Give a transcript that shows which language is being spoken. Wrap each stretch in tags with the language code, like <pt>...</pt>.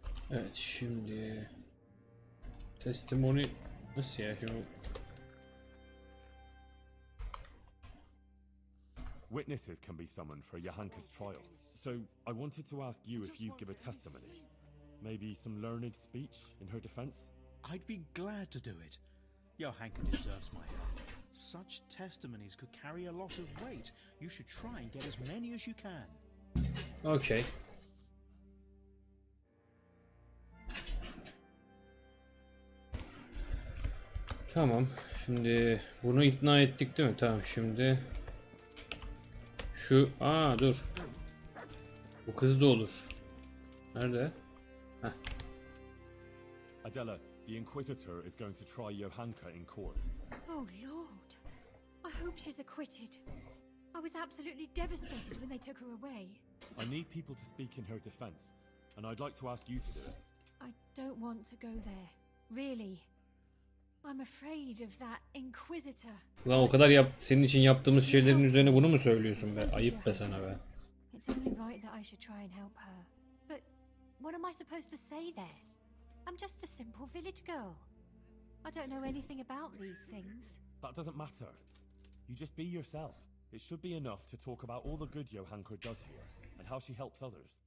<tr>Evet şimdi testimony nasıl ya şimdi?</tr> <en>Witnesses can be summoned for Johanka's trial. So I wanted to ask you if you'd give a testimony. Maybe some learned speech in her defense? I'd be glad to do it. Johanka deserves my help. Such testimonies could carry a lot of weight. You should try and get as many as you can. Okay.</en> <tr>Tamam. Şimdi bunu ikna ettik değil mi? Tamam şimdi. Dur. Bu kız da olur. Nerede? Heh.</tr> <en>Adela, the Inquisitor is going to try Johanka in court. Oh, Lord. I hope she's acquitted. I was absolutely devastated when they took her away. I need people to speak in her defense, and I'd like to ask you to do it. I don't want to go there. Really. I'm afraid of that Inquisitor.</en> <tr>Ulan o kadar senin için yaptığımız şeylerin üzerine bunu mu söylüyorsun be? Ayıp be sana be.</tr> <en>It's only right that I should try and help her. But what am I supposed to say there? I'm just a simple village girl. I don't know anything about these things. That doesn't matter. You just be yourself. It should be enough to talk about all the good Johanka does here, and how she helps others.</en>